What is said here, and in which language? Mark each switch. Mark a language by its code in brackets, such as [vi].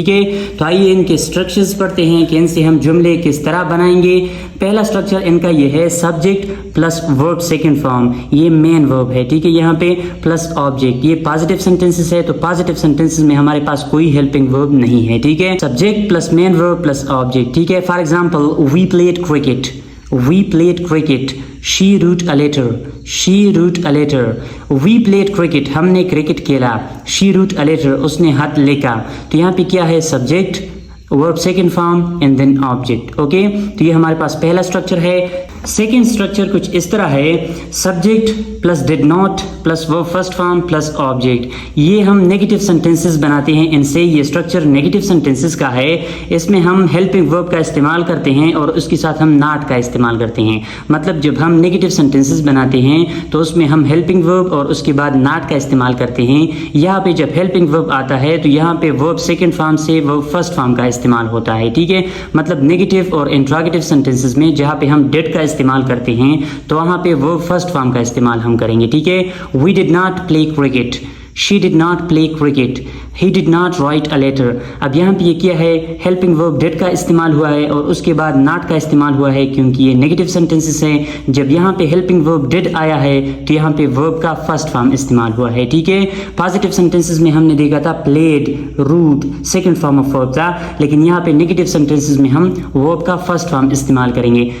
[hi] ठीक है, तो आइए इनके स्ट्रक्चर्स पढ़ते हैं कि इनसे हम जुमले किस तरह बनाएंगे। पहला स्ट्रक्चर इनका ये है subject plus verb second form, ये मेन वर्ब है। ठीक है, यहाँ पे प्लस ऑब्जेक्ट, ये पॉजिटिव सेंटेंसेस है तो पॉजिटिव सेंटेंसेस में हमारे पास कोई हेल्पिंग वर्ब नहीं है। ठीक है, subject plus main verb plus object. ठीक है, [en] For example we played cricket, we played cricket, she wrote a letter, she wrote a letter। we played cricket, [hi] हमने क्रिकेट खेला, [en] she wrote a letter, [hi] उसने खत लिखा। तो यहाँ पे क्या है, subject, verb second form and then object. Okay, तो ये हमारे पास पहला स्ट्रक्चर है। सेकेंड स्ट्रक्चर कुछ इस तरह है, subject plus did not plus verb first form plus object. ये हम नेगेटिव सेंटेंसेस बनाते हैं इनसे। ये स्ट्रक्चर नेगेटिव सेंटेंसेस का है। इसमें हम हेल्पिंग वर्ब का इस्तेमाल करते हैं और उसके साथ हम नॉट का इस्तेमाल करते हैं। मतलब जब हम नेगेटिव सेंटेंसेस बनाते हैं तो उसमें हम हेल्पिंग वर्ब और उसके बाद नॉट का इस्तेमाल करते हैं। यहाँ पे जब हेल्पिंग वर्ब आता है तो यहाँ पे वर्ब सेकेंड फॉर्म से वर्ब फर्स्ट फॉर्म का इस्तेमाल होता है। ठीक है, मतलब नेगेटिव और इंट्रोगेटिव सेंटेंसेस में जहाँ पे हम डिड का इस्तेमाल करते हैं तो वहाँ पे वर्ब फर्स्ट फॉर्म का इस्तेमाल हम करेंगे। ठीक है, [en] We did not play cricket, she did not play cricket, he did not write a letter। [hi] अब यहाँ पे ये क्या है, हेल्पिंग वर्ब डिड का इस्तेमाल हुआ है और उसके बाद नॉट का इस्तेमाल हुआ है क्योंकि ये नेगेटिव सेंटेंसेस हैं। जब यहाँ पे हेल्पिंग वर्ब डिड आया है तो यहाँ पे वर्ब का फर्स्ट फॉर्म इस्तेमाल हुआ है। ठीक है, पॉजिटिव सेंटेंसेस में हमने देखा था played, root second form of verb था, लेकिन यहाँ पे नेगेटिव सेंटेंसेस में हम वर्ब का फर्स्ट फॉर्म इस्तेमाल करेंगे।